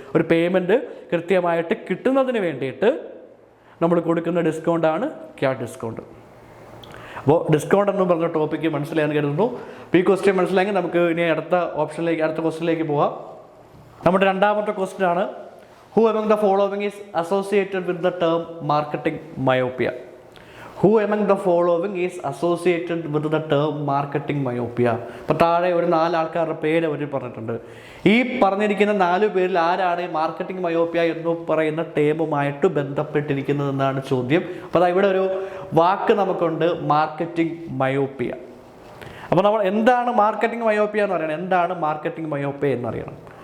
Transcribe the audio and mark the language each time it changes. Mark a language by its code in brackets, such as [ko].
[ml] ഒരു പേയ്മെൻറ്റ് കൃത്യമായിട്ട് കിട്ടുന്നതിന് വേണ്ടിയിട്ട് നമ്മൾ കൊടുക്കുന്ന ഡിസ്കൗണ്ടാണ് ക്യാഷ് ഡിസ്കൗണ്ട്. അപ്പോൾ ഡിസ്കൗണ്ട് എന്ന് പറഞ്ഞ ടോപ്പിക്ക് മനസ്സിലായെന്ന് കരുതുന്നു. അപ്പോൾ ഈ ക്വസ്റ്റ്യൻ മനസ്സിലായെങ്കിൽ നമുക്ക് ഇനി അടുത്ത ക്വസ്റ്റ്യനിലേക്ക് പോവാം. നമ്മുടെ രണ്ടാമത്തെ ക്വസ്റ്റ്യൻ ആണ്, [en] Who among the following is associated with the term marketing myopia? Who among the following is associated with the term marketing myopia? [ml] അപ്പോൾ താഴെ ഒരു 4 ആൾക്കാരുടെ പേര് അവർ പറഞ്ഞിട്ടുണ്ട്. ഈ പറഞ്ഞിരിക്കുന്ന 4 പേരിൽ ആരാണ് ഈ മാർക്കറ്റിംഗ് മയോപ്പിയ എന്ന് പറയുന്ന ടേമുമായിട്ട് ബന്ധപ്പെട്ടിരിക്കുന്നതെന്നാണ് ചോദ്യം. അപ്പോൾ അതാ ഇവിടെ ഒരു വാക്ക് നമുക്കുണ്ട്, മാർക്കറ്റിംഗ് മയോപ്പിയ. അപ്പോൾ നമ്മൾ എന്താണ് മാർക്കറ്റിംഗ് മയോപ്പിയ എന്ന് പറയണം? എന്താണ് മാർക്കറ്റിംഗ് മയോപ്പിയ എന്നറിയണം.